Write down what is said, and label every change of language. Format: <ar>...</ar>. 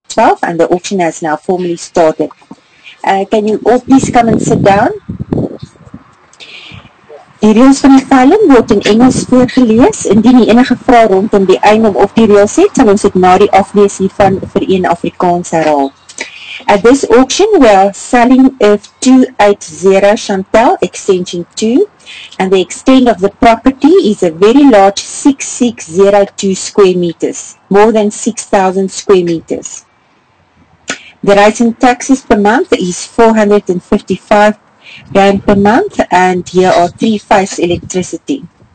<en>12 and the auction has now formally started. Can you all please come and sit down?</en> <af>Die reëls van die veiling word in Engels voorgelees. Indien jy enige vrae rondom die eindom of die reëls het, sal ons dit na die aflees hiervan vir een Afrikaans herhaal.</af> <en>At this auction, we are selling a 280 Chantal extension 2, and the extent of the property is a very large 6602 square meters, more than 6,000 square meters. The rates and taxes per month is 455 Rand per month, and here are 3-phase electricity.</en>